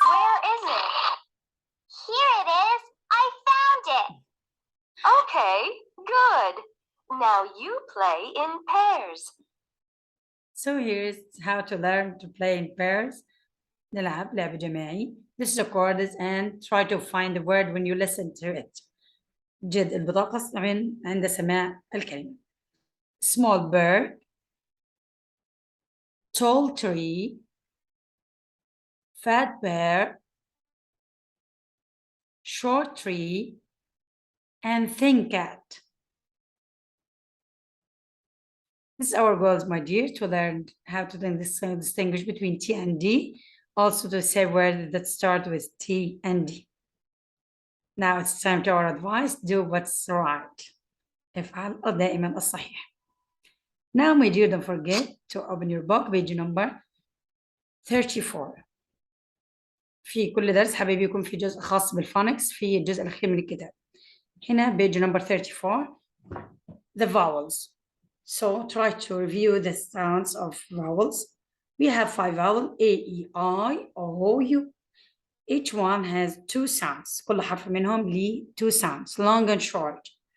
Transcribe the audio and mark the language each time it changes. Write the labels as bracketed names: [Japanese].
[English] Where is it? Here it is. I found it. Okay, good. Now you play in pairs. So here's how to learn to play in pairs. [Arabic] نلعب لعب جماعي. [English] This is the chords and try to find the word when you listen to it. [Arabic] جد البطاقة عند سماع الكلمة. [English] Small bird, tall tree, fat bear, short tree, and thin cat. This is our goals, my dear, to learn how to distinguish between T and D. Also to say words that start with T and D. Now it's time to our advice. Do what's right. [Arabic] افعل دائما الصحيح. [English] Now, my dear, don't forget to open your book, page number 34. [Arabic] في كل درس حبيبي يكون في جزء خاص بالفونكس في الجزء الأخير من الكتاب. هنا [English] page number 34, the vowels. So try to review the sounds of vowels. We have 5 vowels, A, E, I, O, U. Each one has 2 sounds. [Arabic] كل حرف منهم ليه [English] 2 sounds, long and short.